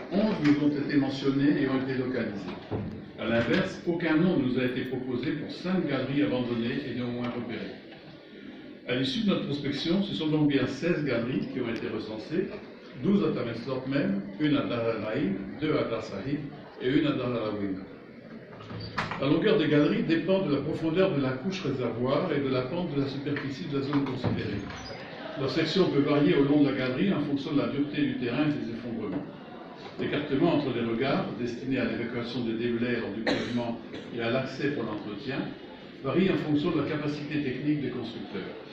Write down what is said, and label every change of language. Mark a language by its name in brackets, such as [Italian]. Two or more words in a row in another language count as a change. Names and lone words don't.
[French] 11 nous ont été mentionnés et ont été localisés. A l'inverse, aucun nom ne nous a été proposé pour 5 galeries abandonnées et néanmoins repérées. À l'issue de notre prospection, ce sont donc bien 16 galeries qui ont été recensées, 12 à Tameslort même, une à Dar el-Ain, 2 à Dar Sahib et une à Dar el-Awina. La longueur des galeries dépend de la profondeur de la couche réservoir et de la pente de la superficie de la zone considérée. Leur section peut varier au long de la galerie en fonction de la dureté du terrain et des effondrements. L'écartement entre les regards, destiné à l'évacuation des déblais lors du creusement et à l'accès pour l'entretien, varie en fonction de la capacité technique des constructeurs.